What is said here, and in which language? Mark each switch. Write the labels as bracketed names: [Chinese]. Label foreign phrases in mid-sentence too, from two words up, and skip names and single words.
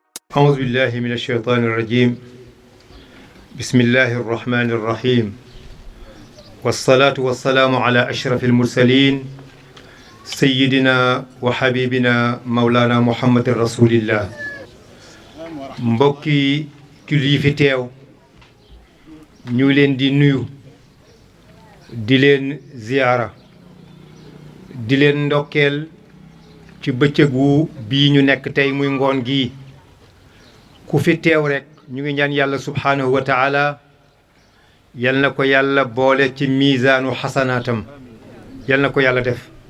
[Arabic] أعوذ بالله من الشيطان الرجيم بسم الله الرحمن الرحيم والصلاة والسلام على أشرف المرسلين سيدنا وحبيبنا مولانا محمد رسول الله [Wolof] mbokki julli fi teew ñu leen di nuyu di leen ziyaara di leen ndokkeel ci bëccëgu bii ñu nekk tey muy ngoon gi ku fi teew rek ñu ngi ñaan yàlla [Arabic] سبحانه وتعالى [Wolof] yal na ko yàlla boole ci [Arabic] ميزان حسناته [Wolof] yal na ko yàlla def